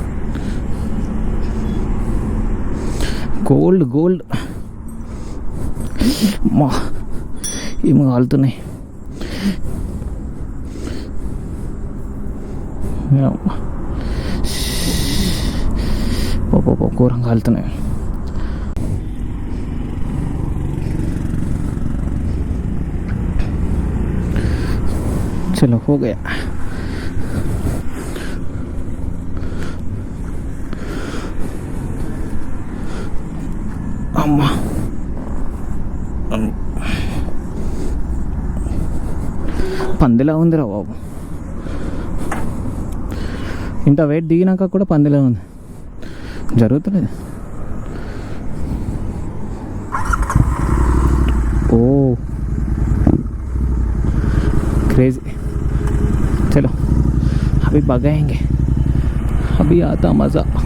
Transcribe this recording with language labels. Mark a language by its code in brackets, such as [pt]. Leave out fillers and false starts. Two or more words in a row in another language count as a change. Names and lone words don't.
[te] గోల్డ్ మా ఏమో కాలుతున్నాయి. ఘోరంగా కాలుతున్నాయి. [hi] चलो हो गया. [te] అమ్మా, పందిలా ఉందిరా బాబు. ఇంత వెయిట్ దిగినాక కూడా పందిలా ఉంది, జరుగుతలేదు. [en] ఓ क्रेजी. [hi] चलो अभी भगाएंगे, अभी आता मज़ा.